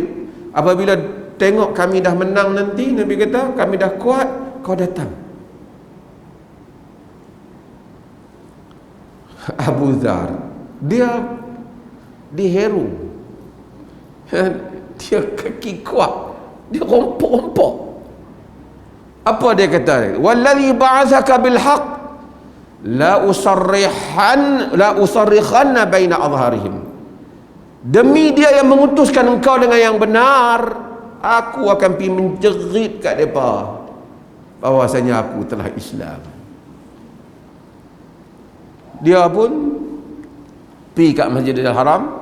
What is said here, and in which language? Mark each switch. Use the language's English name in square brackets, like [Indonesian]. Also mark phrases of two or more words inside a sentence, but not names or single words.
[Malay] Apabila tengok kami dah menang nanti, Nabi kata, kami dah kuat, kau datang. Abu Dhar, dia diheru, dia kaki kuat, dia rompok-rompok. Apa dia kata? [Arabic] والذي بعثك بالحق لأصرخن بين أظهرهم. [Malay] Demi dia yang mengutuskan engkau dengan yang benar, aku akan pergi menjerit kat mereka bahawasanya aku telah Islam. Dia pun pergi kat Masjidil Haram.